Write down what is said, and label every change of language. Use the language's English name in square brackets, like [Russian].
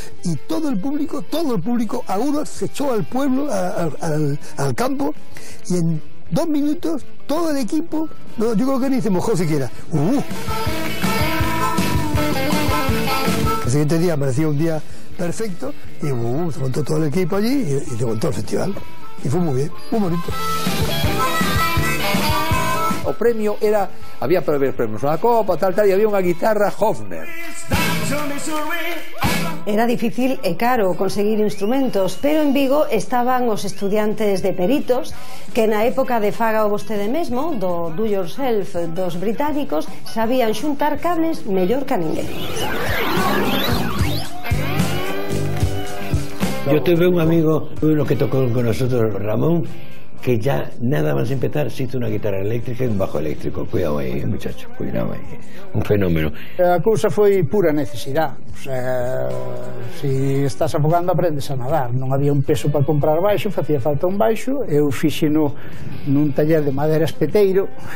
[Spanish] Y todo el público, a uno se echó al pueblo, al campo, y en 2 minutos, todo el equipo, no, yo creo que ni se mojó siquiera. El siguiente día parecía un día perfecto y se montó todo el equipo allí y se montó el festival. Y fue muy bien, muy bonito. [Galician] O premio era, había premios, unha copa, tal, e había unha guitarra Hofner. Era difícil e caro conseguir instrumentos, pero en Vigo estaban os estudiantes de peritos que na época de faga o vostede mesmo, [English] do do yourself [Galician] dos británicos, sabían xuntar cables mellor que a ninguén. [Spanish] Yo tuve un amigo, uno que tocó con nosotros, Ramón, que ya nada más empezar se hizo una guitarra eléctrica y un bajo eléctrico. Cuidado ahí, muchacho, cuidado ahí. Un fenómeno. [Galician] A cousa foi pura necesidade. O sea, se estás afogando aprendes a nadar. Non había un peso para comprar baixo, facía falta un baixo. Eu fixeno nun taller de madeira espeteiro.